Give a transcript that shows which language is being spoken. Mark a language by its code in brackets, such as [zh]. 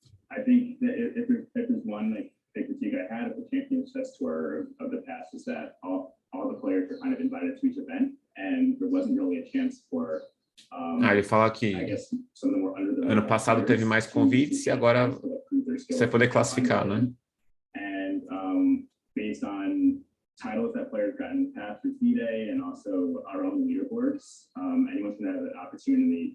[en] I think that if there's one like big critique I had of the Champions Chess Tour of the past is that all the players were kind of invited to each event, and there wasn't really a chance for. [pt] Ele fala que ano passado teve mais convites e agora você vai poder classificar, né? [en] And based on titles that players got in the past for FIDE and also our own leaderboards, anyone's going to have an opportunity.